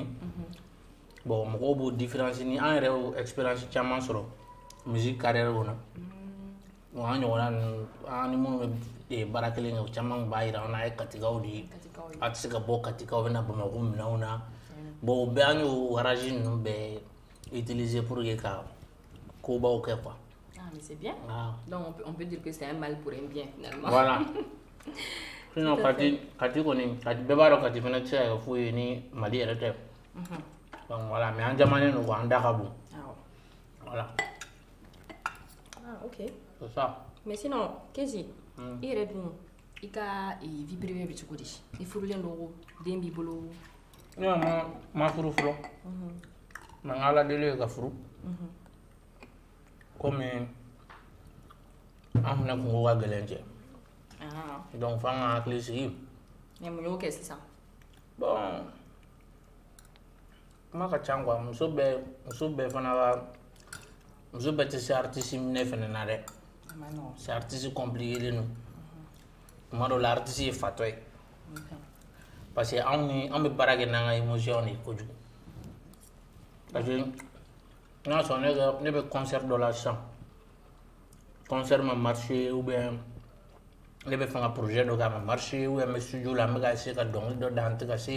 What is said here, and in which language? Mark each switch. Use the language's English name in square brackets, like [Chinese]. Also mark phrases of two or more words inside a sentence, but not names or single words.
[Bambara] Bon, mɔgɔw b'o différence ni an yɛrɛ y'o expérience caman sɔrɔ [French] musique carrière [Bambara] kɔnɔ. Bon, an ɲɔgɔnna ninnu an ni minnu bɛ baara kelen kɛ o caman b'a yira an na a ye katikaw de ye. A tɛ se ka bɔ katikaw bɛ na Bamako minɛnw na. Bon, o bɛɛ an y'o garage ninnu bɛɛ utiliser [French] pour que [Bambara] ka kobaw kɛ quoi. [French] Ah, mais c'est bien. Ah. Donc on peut dire que c'est un mal pour un bien finalement. Voilà. [Bambara] Sinon kati kɔni kati bɛɛ b'a dɔn kati fana tɛ se ka kɛ foyi ye ni Mali yɛrɛ tɛ. Donc voilà, mais an jamanen don quoi an da ka bon. [French] Voilà. Ah, ok. C'est ça. Mais sinon, [Bambara] Kezi, i yɛrɛ dun i ka [French] vie privée [Bambara] bɛ cogo di? I furulen don den b'i bolo? Non, ma furu fɔlɔ. Mais n ka Ala deli ye ka furu. Comme an fana kungo ka gɛlɛn cɛ. Donc f'an ka hakili sigi. Mais mun y'o kɛ sisan? Bon, kuma ka ca quoi muso bɛɛ fana ka muso bɛɛ tɛ se artiste minɛ fana na dɛ. [French] C'est artiste compliqué de nous. [Bambara] Tuma dɔw la artiste ye fatɔ ye. [French] Parce que [Bambara] an bɛ baara kɛ n'an ka émotion de ye kojugu. Parce que n'a sɔrɔ ne bɛ concert dɔ la sisan. Concert ma marché [French] ou bien [Bambara] ne bɛ fɛ ka projet dɔ kɛ a ma marché [French] ou bien [Bambara] n bɛ studio la n bɛ ka essayer ka dɔnkili dɔ da n tɛ ka se.